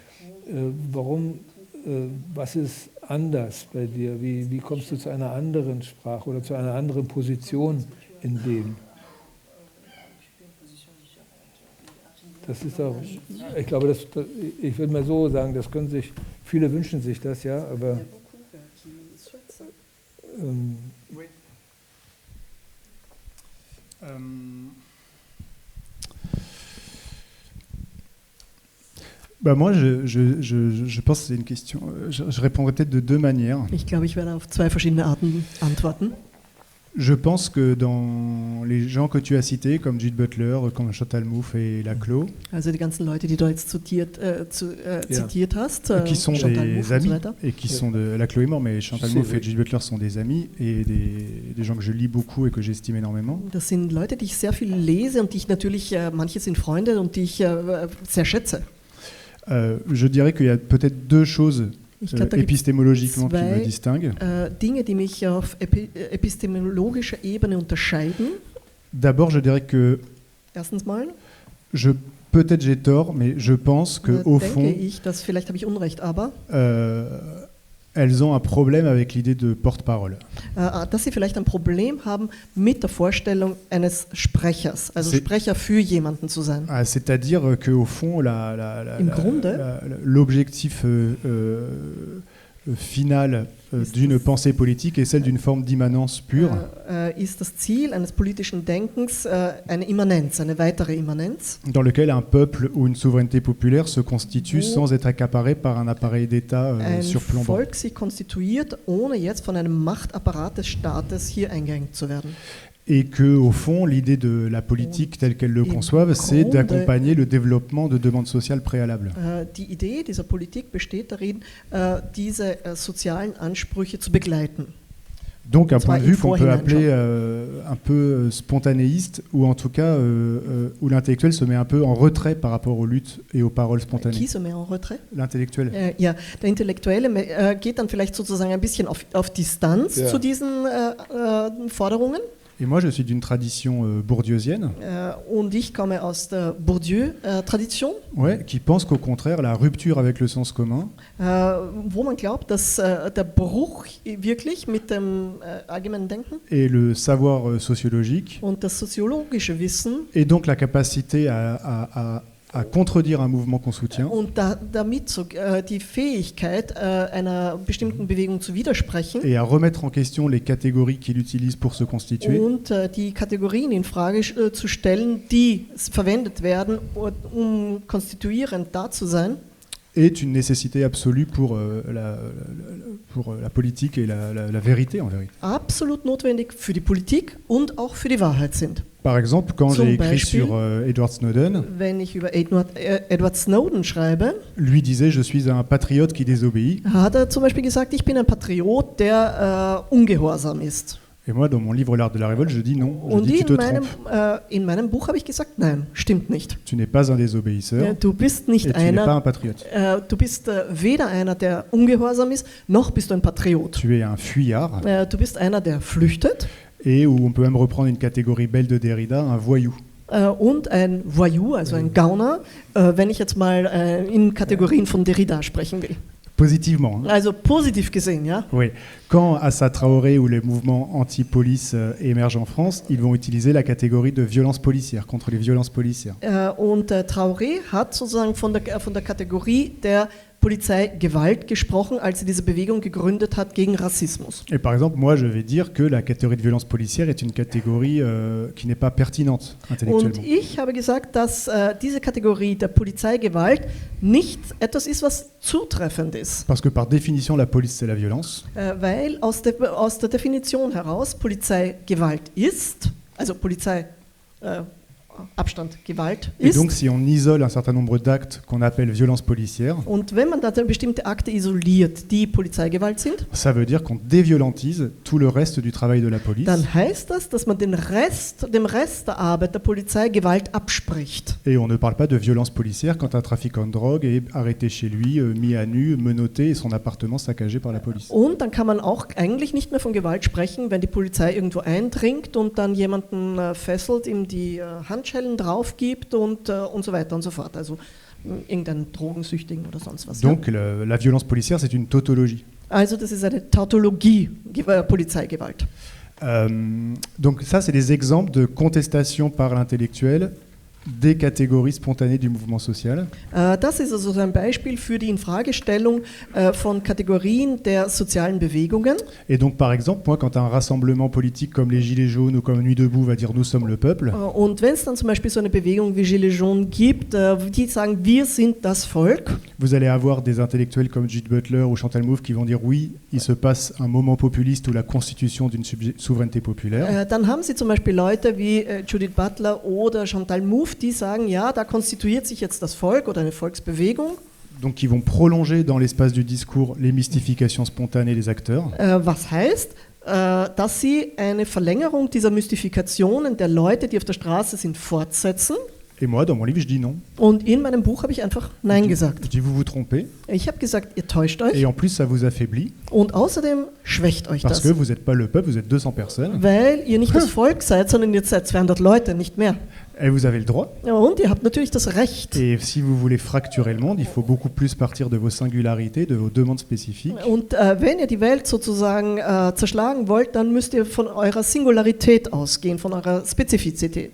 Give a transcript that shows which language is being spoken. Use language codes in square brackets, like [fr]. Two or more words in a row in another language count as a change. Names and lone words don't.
[de] Was ist anders bei dir? Wie kommst du zu einer anderen Sprache oder zu einer anderen Position in dem? Das ist auch, ich glaube, ich würde mal so sagen, viele wünschen sich das, ja, aber [fr] moi, je pense que c'est une question. Je répondrai peut-être de deux manières. [de] Ich glaube, ich werde auf zwei verschiedene Arten antworten. [fr] Je pense que dans les gens que tu as cités, comme Judith Butler, comme Chantal Mouffe et Laclos, [de] Also die ganzen Leute, die du jetzt zitiert hast, [fr] qui sont Chantal des [de] Mouffe und [fr] amis, [de] so weiter. [fr] et qui sont de Laclos est mort, mais Chantal Mouffe et Judith Butler sont des amis et des gens que je lis beaucoup et que j'estime énormément. [de] Das sind Leute, die ich sehr viel lese und die ich natürlich, manche sind Freunde und die ich sehr schätze. [fr] Je dirais qu'il y a peut-être deux choses [de] Ich glaube, da gibt es [fr] épistémologiquement qui me [de] zwei [fr] distinguent. [de] Dinge, die mich auf epistemologischer Ebene unterscheiden. [fr] D'abord, je dirais que [de] Erstens mal [fr] peut-être j'ai tort, mais je pense que au [de] denke [fr] fond, [de] ich, dass vielleicht habe ich Unrecht, aber [fr] elles ont un problème avec l'idée de porte-parole. [de] dass sie vielleicht ein Problem haben mit der Vorstellung eines Sprechers, also [fr] C'est- [de] Sprecher für jemanden zu sein. [fr] C'est-à-dire qu'au fond, [de] Im Grunde [fr] l'objectif final d'une pensée politique est celle d'une forme d'immanence pure. [de] Ist das Ziel eines politischen Denkens eine Immanenz, eine weitere Immanenz, [fr] Dans lequel un peuple ou une souveraineté populaire se constitue [de] Wo [fr] sans être accaparé par un appareil d'État [de] ein [fr] surplombant. [de] Volk sich konstituiert, ohne jetzt von einem Machtapparat des Staates hier eingeengt zu werden. [fr] Et que, au fond, l'idée de la politique telle qu'elle le [de] Im [fr] conçoive, c'est [de] Grunde- [fr] d'accompagner le développement de demandes sociales préalables. [de] Die Idee dieser Politik besteht darin, diese sozialen Ansprüche zu begleiten. [fr] Donc un [de] Das war [fr] point de vue [de] im [fr] qu'on peut [de] Vorhinein [fr] appeler un peu spontanéiste, ou en tout cas où l'intellectuel se met un peu en retrait par rapport aux luttes et aux paroles spontanées. Qui se met en retrait? L'intellectuel. [de] Ja, der Intellektuelle geht dann vielleicht sozusagen ein bisschen auf Distanz Ja. zu diesen Forderungen. [fr] Et moi, je suis d'une tradition bourdieusienne, [de] Und ich komme aus der Bourdieu-Tradition, [fr] ouais, qui pense qu'au contraire, la rupture avec le sens commun [de] wo man glaubt, dass der Bruch wirklich mit dem allgemeinen Denken [fr] et le savoir sociologique, [de] und das soziologische Wissen [fr] et donc la capacité à contredire un mouvement qu'on soutient, [de] und damit die Fähigkeit, einer bestimmten Bewegung zu widersprechen [fr] et à remettre en question les catégories qu'il utilise pour se constituer, [de] und die Kategorien in Frage zu stellen, die verwendet werden, um konstituierend da zu sein, [fr] est une nécessité absolue pour la politique et la vérité en vérité. [de] absolut notwendig für die Politik und auch für die Wahrheit sind. [fr] Par exemple, quand [de] Zum [fr] j'ai écrit [de] Beispiel- [fr] sur Edward Snowden, [de] Wenn ich über Edward Snowden schreibe, [fr] lui disait je suis un patriote qui désobéit. [de] hat er zum Beispiel gesagt, ich bin ein Patriot, der ungehorsam ist. [fr] Et moi, dans mon livre L'art de la révolte, je dis non. Je [de] Und [fr] dis tu te [de] in meinem Buch habe ich gesagt, nein, stimmt nicht. [fr] Tu n'es pas un désobéisseur [de] Du bist nicht [fr] et tu n'es pas [de] einer, [fr] un patriote. [de] du bist weder einer, der ungehorsam ist, noch bist du ein Patriot. [fr] Tu es un fuyard [de] Du bist einer, der flüchtet [fr] et où on peut même reprendre une catégorie belle de Derrida, un voyou. [de] und ein Voyou, also ein Gauner, wenn ich jetzt mal in Kategorien von Derrida sprechen will. [fr] Positivement. Hein. [de] Also positiv gesehen, ja. [fr] Oui. Quand Assa Traoré ou les mouvements anti-police émergent en France, ils vont utiliser la catégorie de violence policière, contre les violences policières. [de] Und Traoré hat sozusagen von der Kategorie der Polizeigewalt gesprochen, als sie diese Bewegung gegründet hat gegen Rassismus. [fr] Et par exemple, moi, je vais dire que la catégorie de violence policière est une catégorie qui n'est pas pertinente [de] Und [fr] intellectuellement. [de] ich habe gesagt, dass diese Kategorie der Polizeigewalt nicht etwas ist, was zutreffend ist. [fr] Parce que par définition, la police, c'est la violence. [de] Weil aus der Definition heraus Polizeigewalt ist, also Polizei Abstand, Gewalt [fr] Et [de] ist. [fr] donc, si on isole un certain nombre d'actes qu'on appelle violences policières, [de] Und wenn man da bestimmte Akte isoliert, die Polizeigewalt sind, [fr] ça veut dire qu'on déviolentise tout le reste du travail de la police. [de] dann heißt das, dass man dem Rest der Arbeit der Polizei Gewalt abspricht. [fr] Et on ne parle pas de violence policière quand un trafiquant de drogue est arrêté chez lui, mis à nu, menotté et son appartement saccagé par la police. [de] Und dann kann man auch eigentlich nicht mehr von Gewalt sprechen, wenn die Polizei irgendwo eindringt und dann jemanden fesselt, ihm die Handschellen drauf gibt und so weiter und so fort. Also irgendeinen Drogensüchtigen oder sonst was. [fr] Donc la violence policière, c'est une tautologie. [de] Also das ist eine Tautologie, Polizeigewalt. [fr] Donc ça, c'est des exemples de contestation par l'intellectuel des catégories spontanées du mouvement social. [de] Das ist also so ein Beispiel für die Infragestellung von Kategorien der sozialen Bewegungen. [fr] Et donc, par exemple, moi, quand un rassemblement politique comme les Gilets jaunes ou comme Nuit debout va dire « nous sommes le peuple », [de] Und wenn es dann zum Beispiel so eine Bewegung wie Gilets jaunes gibt, die sagen, wir sind das Volk, [fr] vous allez avoir des intellectuels comme Judith Butler ou Chantal Mouffe qui vont dire « oui, il se passe un moment populiste ou la constitution d'une souveraineté populaire ». [de] dann haben Sie zum Beispiel Leute wie Judith Butler oder Chantal Mouffe, die sagen, ja, da konstituiert sich jetzt das Volk oder eine Volksbewegung. [fr] Donc qui vont prolonger dans l'espace du discours les mystifications spontanées des acteurs. [de] Was heißt, dass sie eine Verlängerung dieser Mystifikationen der Leute, die auf der Straße sind, fortsetzen. [fr] Et moi, dans mon livre, je dis non. [de] Und in meinem Buch habe ich einfach Nein gesagt. [fr] Je dis vous vous trompez. [de] Ich habe gesagt, ihr täuscht euch. [fr] Et en plus, ça vous affaiblit. [de] Und außerdem schwächt euch [fr] Parce [de] das. [fr] que vous n'êtes pas le peuple, vous êtes 200 personnes. [de] Weil ihr nicht das Volk seid, sondern ihr seid 200 Leute, nicht mehr. [fr] Et vous avez le droit. [de] Ja, und ihr habt natürlich das Recht. [fr] Et si vous voulez fracturer le monde, il faut beaucoup plus partir de vos singularités, de vos demandes spécifiques. [de] Und wenn ihr die Welt sozusagen zerschlagen wollt, dann müsst ihr von eurer Singularität ausgehen, von eurer Spezifizität.